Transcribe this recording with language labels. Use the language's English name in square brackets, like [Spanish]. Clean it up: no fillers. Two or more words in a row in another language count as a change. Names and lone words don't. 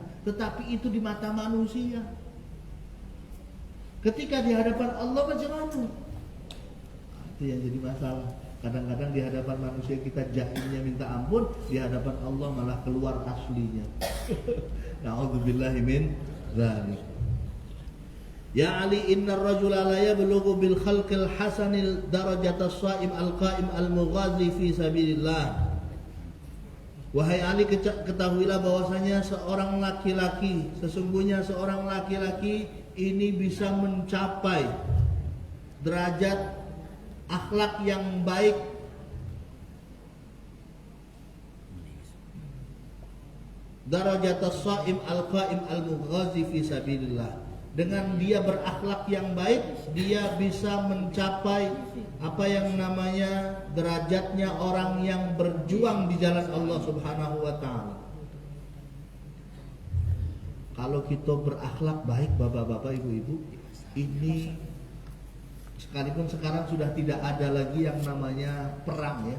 [Indonesian] Tetapi itu di mata manusia. Ketika di hadapan Allah bagaimana? Itu yang jadi masalah. Kadang-kadang di hadapan manusia kita jahilnya minta ampun, di hadapan Allah malah keluar aslinya. [Arabic] نعوذ بالله من ذلك. يا علي، إن الرجل لا يبلغ بالخلق الحسن درجة الصائم القائم المغازي في سبيل الله. [Indonesian] Wahai Ali, ketahuilah bahwasanya seorang laki-laki, sesungguhnya seorang laki-laki ini bisa mencapai derajat akhlak yang baik, [Arabic] درجة الصائم القائم المغازي في سبيل الله. [Indonesian] Dengan dia berakhlak yang baik, dia bisa mencapai apa yang namanya derajatnya orang yang berjuang di jalan Allah [Arabic] سبحانه وتعالى. [Indonesian] Kalau kita berakhlak baik, bapak-bapak, ibu-ibu, ini sekalipun sekarang sudah tidak ada lagi yang namanya perang ya.